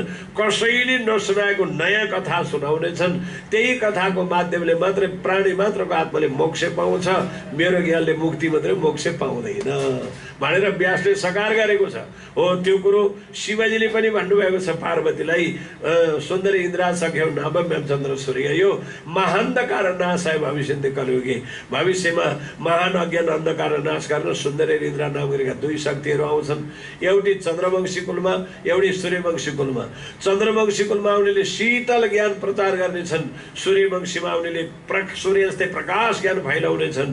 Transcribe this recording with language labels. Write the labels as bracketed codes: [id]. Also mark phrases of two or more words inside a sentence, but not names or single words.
[ne] कसैले नसुनाएको नयाँ कथा सुनाउनेछन्। त्यही कथाको माध्यमले मात्रै प्राणी मात्रको आत्माले मोक्ष पाउँछ। मेरो ज्ञानले मुक्ति मात्रै मोक्ष पाउँदैन भनेर व्यासले सकार गरेको छ। हो त्यो कुरो शिवजीले पनि भन्नुभएको छ पार्वतीलाई। [sa] सुन्दरी इन्द्रा सख्यौ नवम्यम चन्द्र सूर्य यो महान्धकार नाशाय भविष्यन्ति कलियुगे। [ne] भविष्यमा महान अज्ञान अन्धकार नाश गर्न सुन्दरी इन्द्रा नाम गरेका 2 शक्तिहरू आउँछन्। एउटी चन्द्रवंशी कुलमा, एउटी सूर्यवंशी कुलमा। चन्द्रवंशी कुलमा आउनेले शीतल ज्ञान प्रचार गर्नेछन्, सूर्यवंशीमा आउनेले सूर्य जस्तै प्रकाश ज्ञान फैलाउनेछन्।